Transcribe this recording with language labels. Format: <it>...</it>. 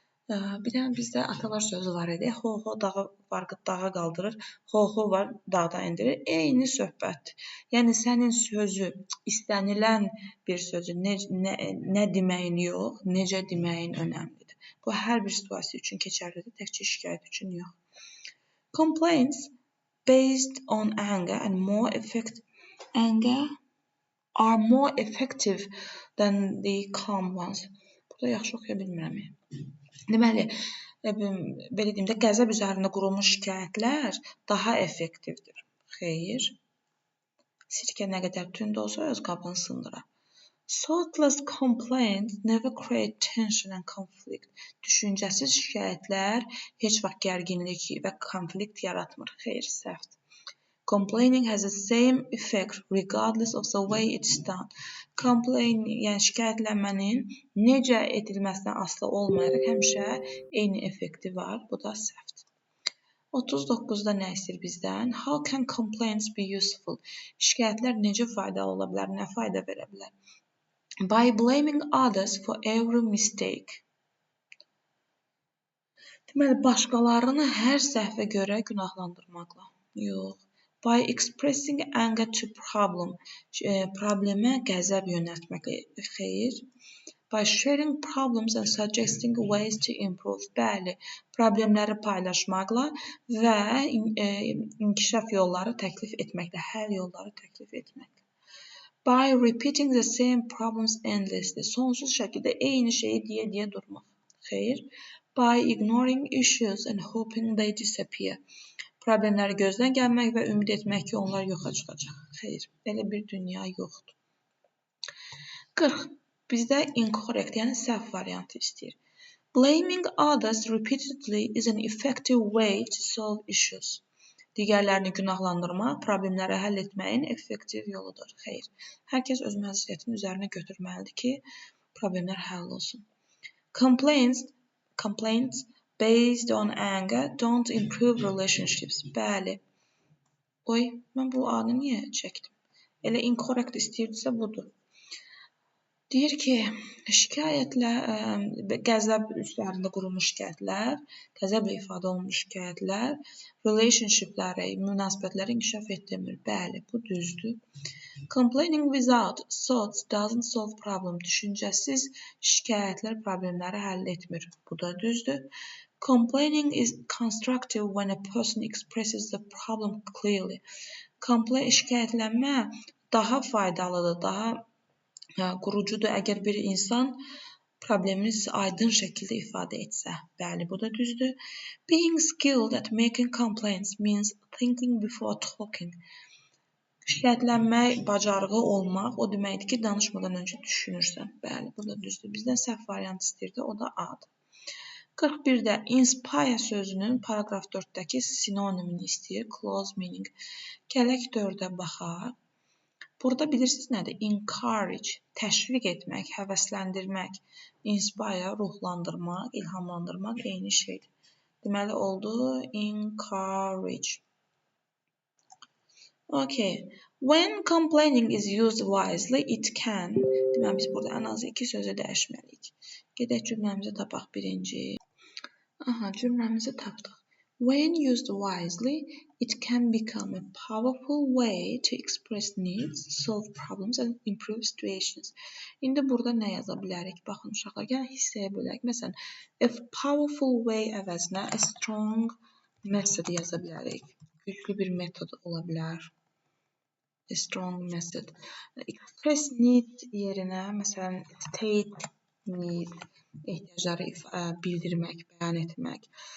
<az>Bir dənə bizdə atalar sözü var idi. Ho-ho dağa qaldırır, ho-ho var dağda endirir. Eyni söhbət. Yəni sənin sözü, istənilən bir sözü nə deməyin yox, necə deməyin önəmlidir. Bu hər bir situasiya üçün keçərlidir, təkcə şikayət üçün yox.</az> <en>Complaints based on anger are more effective than the calm ones.</en> <az>Burada yaxşı oxuya bilmirəm. Deməli, belə deyim də, qəzəb üzərində qurulmuş şikayətlər daha effektivdir. Xeyr. Sirkə nə qədər tünd olsa öz qabını sındırar.</az> <en>Thoughtless complaints never create tension and conflict.</en> <az>Düşüncəsiz şikayətlər heç vaxt gərginlik və konflikt yaratmır. Xeyr, səhvdir.</az> <en>Complaining has the same effect regardless of the way it's done.</en> <az>Yəni şikayətlənmənin necə edilməsindən asılı olmayaraq həmişə eyni effekti var. Bu da səhvdir. 39-da nə istəyir bizdən?</az> <en>How can complaints be useful?</en> <az>Şikayətlər necə faydalı ola bilər, nə fayda verə bilər?</az> <en>By blaming others for every mistake.</en> <az>Deməli, başqalarını hər səhvə görə günahlandırmaqla. Yox.</az> <en>By expressing anger to</en> <az>problemə qəzəb yönəltməklə. Xeyr.</az> <en>By sharing problems and suggesting ways to improve.</en> <az>Bəli, problemləri paylaşmaqla və inkişaf yolları təklif etməklə, həll yolları təklif etməklə.</az> <en>by repeating the same problems endlessly.</en> <az>Sonsuz şəkildə eyni şeyi deyə durmaq. Xeyr.</az> <en>By ignoring issues and hoping they disappear.</en> <az>Problemləri gözdən gəlmək və ümid etmək ki, onlar yoxa çıxacaq. Xeyr, belə bir dünya yoxdur. 40. Bizdə incorrect, yəni səhv variantı istəyir.</az> <en>Blaming others repeatedly is an effective way to solve issues.</en> <az>Digərlərini günahlandırmaq problemləri həll etməyin effektiv yoludur. Xeyr, hər kəs öz məsuliyyətini üzərinə götürməlidir ki, problemlər həll olsun.</az> <en>Complaints based on anger don't improve relationships.</en> <az>Bəli. Oy, mən bu A-nı niyə çəkdim? Elə incorrect istəyirdisə budur. Deyir ki, qəzəb üstlərində qurulmuş şikayətlər, qəzəblə ifadə olunmuş şikayətlər, relationshipləri, münasibətləri inkişaf etdirmir. Bəli, bu düzdür.</az> <en>Complaining without thoughts doesn't solve problem.</en> <az>Düşüncəsiz şikayətlər problemləri həll etmir. Bu da düzdür.</az> <en>Complaining is constructive when a person expresses the problem clearly.</en> <az>Şikayətlənmə daha faydalıdır, daha qurucudur əgər bir insan problemini aydın şəkildə ifadə etsə. Bəli, bu da düzdür.</az> <en>Being skilled at making complaints means thinking before talking.</en> <az>Şikayətlənmək bacarığı olmaq, o deməkdir ki, danışmadan öncə düşünürsən. Bəli, bu da düzdür. Bizdən səhv variant istəyirdi, o da A-dır. 41-də inspire sözünün paragraf 4-dəki sinonimini istəyir,</az> <en>close meaning.</en> <az>Gələk 4-ə baxaq. Burada bilirsiniz nədir? Encourage, təşviq etmək, həvəsləndirmək, inspire, ruhlandırmaq, ilhamlandırmaq eyni şeydir. Deməli oldu encourage.</az> <en>Okay. When complaining is used wisely, it can.</en> <az>Deməli biz burada ən azı 2 sözü dəyişməliyik. Gedək cümləmizi tapaq birinci. Aha, cümləmizi tapdıq.</az> <en>When used wisely, it can become a powerful way to express needs, solve problems and improve situations.</en> <az>İndi burada nə yaza bilərik? Baxın uşaqlar, gəlin hissəyə bölək. Məsələn,</az> <en>a powerful way</en> <az>əvəzinə</az> <en>a strong method</en> <az>yaza bilərik. Güclü bir metod ola bilər.</az> <en>A strong method.</en> <az>Express need yerinə, məsələn,</az> <en>state need,</en> <az>ehtiyacları bildirmək, bəyan etmək.</az>